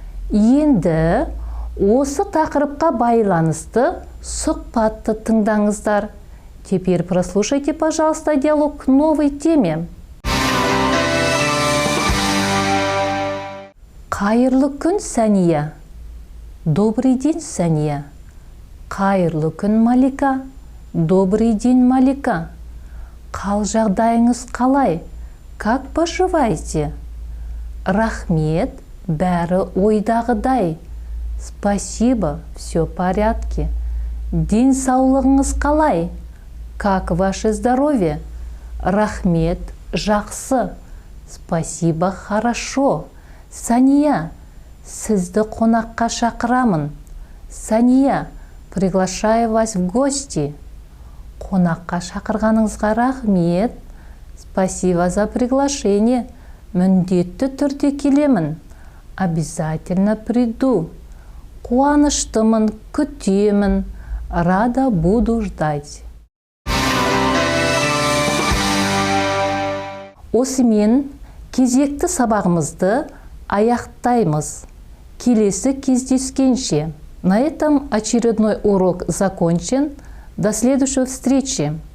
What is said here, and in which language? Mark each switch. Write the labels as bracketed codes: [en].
[kk] Енді осы тақырыпқа байланысты сұхбатты тыңдаңыздар. [ru] Теперь прослушайте, пожалуйста, диалог к новой теме. [kk] Қайырлы күн, Сәния. [ru] Добрый день, Сәния. [kk] Қайырлы күн, Малика. [ru] Добрый день, Малика. [kk] Қал жағдайыңыз қалай? [ru] Как поживаете? [kk] Рахмет, бәрі ойдағыдай. [ru] Спасибо, все в порядке. [kk] Денсаулығыңыз қалай? [ru] Как ваше здоровье? [kk] Рахмет, жақсы. [ru] Спасибо, хорошо. [kk] Сәния, сізді қонаққа шақырамын. [ru] Сәния, приглашаю вас в гости. [kk] Қонаққа шақырғаныңызға рахмет. [ru] Спасибо за приглашение. [kk] Міндетті түрде келемін. [ru] Обязательно приду. [kk] Қуаныштымын, күтемін. [ru] Рада буду ждать. [kk] Осымен кезекті сабағымызды аяқтаймыз. Келесі кездескенше. [ru] На этом очередной урок закончен. До следующей встречи.